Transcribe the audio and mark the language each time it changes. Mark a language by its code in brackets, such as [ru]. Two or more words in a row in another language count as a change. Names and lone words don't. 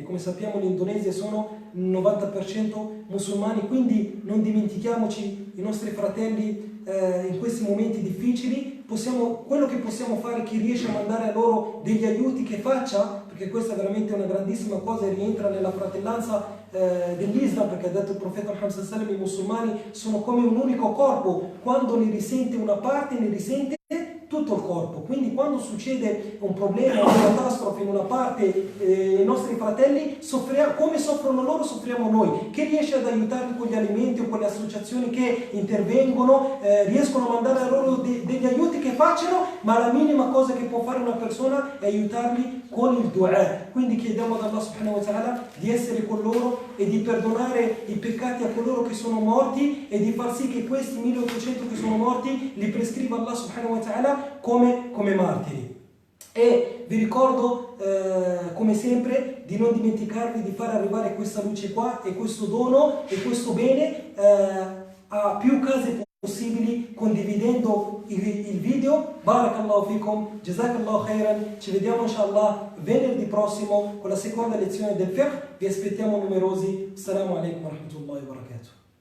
[it] Come sappiamo l'Indonesia sono il 90% musulmani, quindi non dimentichiamoci i nostri fratelli in questi momenti difficili. Quello che possiamo fare, chi riesce a mandare a loro degli aiuti che faccia, perché questa è veramente una grandissima cosa e rientra nella fratellanza dell'Islam, perché ha detto il profeta Muhammad [ar] صلى الله عليه وسلم, [it] i musulmani sono come un unico corpo, quando ne risente una parte ne risente tutto il corpo. Quindi quando succede un problema, una catastrofe in una parte, i nostri fratelli soffriamo, come soffrono loro soffriamo noi. Chi riesce ad aiutarli con gli alimenti o con le associazioni che intervengono, riescono a mandare a loro degli aiuti che facciano, ma la minima cosa che può fare una persona è aiutarli con il dua. Quindi chiediamo ad Allah [ar] سبحانه وتعالى [it] di essere con loro e di perdonare i peccati a coloro che sono morti e di far sì che questi 1800 che sono morti li prescriva Allah [ar] سبحانه وتعالى [it] come martiri. E vi ricordo come sempre di non dimenticarvi di far arrivare questa luce qua e questo dono e questo bene a più case possibili, condividendo il video. [ar] بارك الله فيكم، جزاك الله خيرا. [it] Ci vediamo inshallah venerdì prossimo con la seconda lezione del fiqh. Vi aspettiamo numerosi. [ar] السلام عليكم ورحمة الله وبركاته.